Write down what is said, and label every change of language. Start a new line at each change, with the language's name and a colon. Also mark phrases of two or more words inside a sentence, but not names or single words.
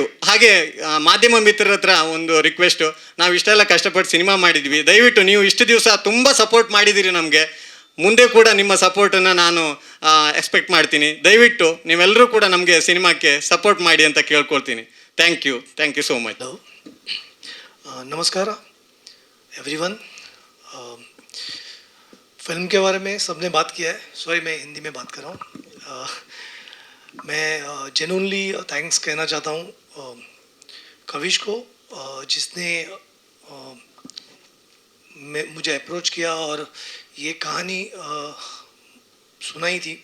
Kannada: ಹಾಗೆ ಮಾಧ್ಯಮ ಮಿತ್ರರ ಹತ್ರ ಒಂದು ರಿಕ್ವೆಸ್ಟು, ನಾವು ಇಷ್ಟೆಲ್ಲ ಕಷ್ಟಪಟ್ಟು ಸಿನಿಮಾ ಮಾಡಿದ್ವಿ, ದಯವಿಟ್ಟು ನೀವು ಇಷ್ಟು ದಿವಸ ತುಂಬ ಸಪೋರ್ಟ್ ಮಾಡಿದ್ದೀರಿ ನಮಗೆ, ಮುಂದೆ ಕೂಡ ನಿಮ್ಮ ಸಪೋರ್ಟನ್ನು ನಾನು ಎಕ್ಸ್ಪೆಕ್ಟ್ ಮಾಡ್ತೀನಿ. ದಯವಿಟ್ಟು ನೀವೆಲ್ಲರೂ ಕೂಡ ನಮಗೆ ಸಿನಿಮಾಕ್ಕೆ ಸಪೋರ್ಟ್ ಮಾಡಿ ಅಂತ ಕೇಳ್ಕೊಳ್ತೀನಿ.
English: thank you so much.
Hindi: नमस्कार एवरीवन. फिल्म के बारे में सबने बात किया है, सॉरी मैं हिंदी में बात कर रहा हूँ. मैं
English: genuinely thanks
Hindi: कहना चाहता हूँ कविश को, जिसने मुझे अप्रोच किया और ये कहानी सुनाई थी.